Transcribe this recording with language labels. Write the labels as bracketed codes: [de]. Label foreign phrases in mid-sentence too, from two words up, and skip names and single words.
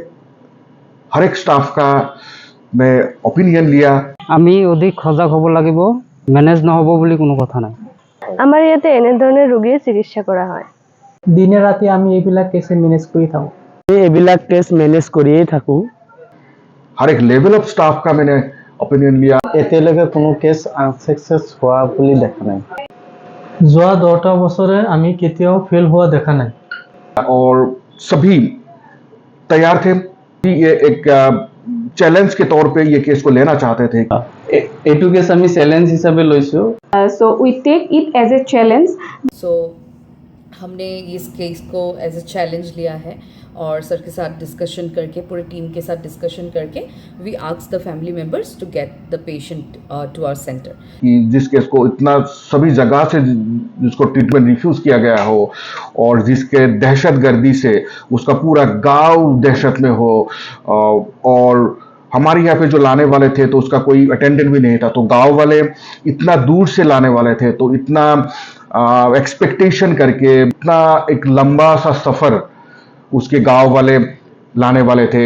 [hi] हर एक स्टाफ का मैं ओपिनियन लिया। [as] আমি অধিক সজাগ হ'ব লাগিব, মেনেজ নহ'ব বুলি কোনো কথা নাই। আমাৰ ইয়াতে এনেধৰণৰ ৰোগীৰ চিকিৎসা কৰা হয়। দিনে ৰাতি আমি এইবিলাক কেছ মেনেজ কৰি থাকোঁ। এইবিলাক কেছ মেনেজ কৰিয়েই থাকোঁ। [hi] हर एक [en] level of staff [hi] का मैंने ओपिनियन लिया। [as] এতিয়ালৈকে কোনো কেছ আনসাকসেছ হোৱা বুলি দেখা নাই। যোৱা 10টা বছৰে আমি কেতিয়াও ফেল হোৱা দেখা নাই। [hi] और सभी तैयार थे कि ये एक चैलेंज के तौर पे ये केस को लेना चाहते थे। [as] এইটো কেছ আমি চেলেঞ্জ হিচাপে লৈছোঁ। [en] So we take it as a challenge. [hi] सो हमने इस केस को [en] as a challenge [hi] लिया है और सर के साथ डिस्कशन करके, पूरे टीम के साथ डिस्कशन करके, [en] we ask the family members to get the patient to our center. [hi] कि जिस केस को इतना सभी जगह से जिसको ट्रीटमेंट रिफ्यूज किया गया हो और जिसके दहशतगर्दी से उसका पूरा गांव दहशत में हो, और हमारे यहाँ पे जो लाने वाले थे तो उसका कोई अटेंडेंट भी नहीं था, तो गांव वाले इतना दूर से लाने वाले थे, तो इतना एक्सपेक्टेशन करके इतना एक लंबा सा सफ़र उसके गांव वाले लाने वाले थे।